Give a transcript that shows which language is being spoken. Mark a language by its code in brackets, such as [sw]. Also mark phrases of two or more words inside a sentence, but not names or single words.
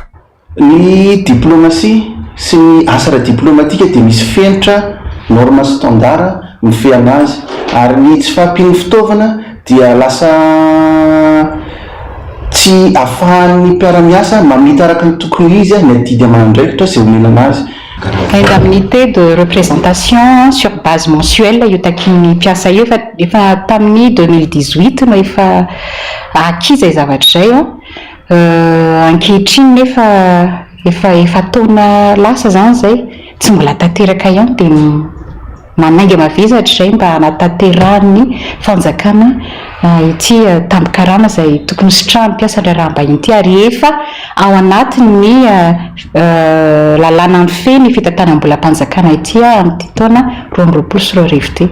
[mg] Ny diplomasia sy ny asa ara-diplomatika dia misy fenitra norma standard mifehy anazy, ary ny tsy fahampiany fitaovana dia lasa tsy ahafahan'ny mpiara-miasa mamita araka ny tokony izy ny atidy aman'andraikitra izay omena anazy. [fr] Indemnité de représentation sur base mensuelle [mg] io takin'ny mpiasa io efa tamin'ny 2018 no efa akiza izay zavatra izay ankehitriny efa taona lasa zany zay tsy mbola tanteraka ihany dia manainga mavizatra izay mba hanatanterahany fanjakana ity tambikarama izay tokony sitrahan'ny mpiasa andraraham-bahiny ity, ary efa ao anatin'ny lalàna ny feny fitantanam-bolam-panjakana ity amin'ity taona 2024 ity.